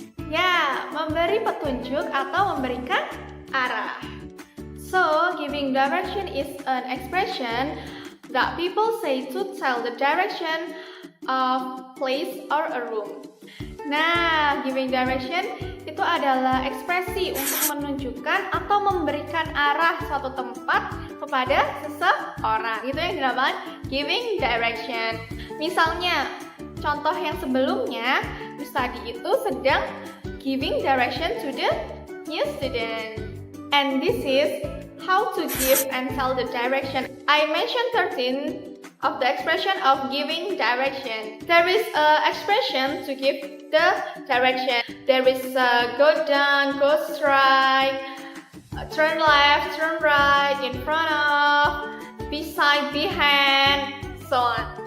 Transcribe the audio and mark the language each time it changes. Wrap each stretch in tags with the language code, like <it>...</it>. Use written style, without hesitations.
<id>Ya, memberi petunjuk atau memberikan arah.</id> <en>So, giving direction is an expression that people say to tell the direction of place or a room. Nah, giving direction</en> <id>itu adalah ekspresi untuk menunjukkan atau memberikan arah suatu tempat kepada seseorang. Itu yang dinamakan giving direction. Misalnya, contoh yang sebelumnya, Ustadi itu sedang</id> <en>giving direction to the new student. And this is how to give and tell the direction. I mentioned 13 of the expression of giving direction. There is an expression to give the direction. There is go down, go straight, turn left, turn right, in front of, beside, behind, so on.</en>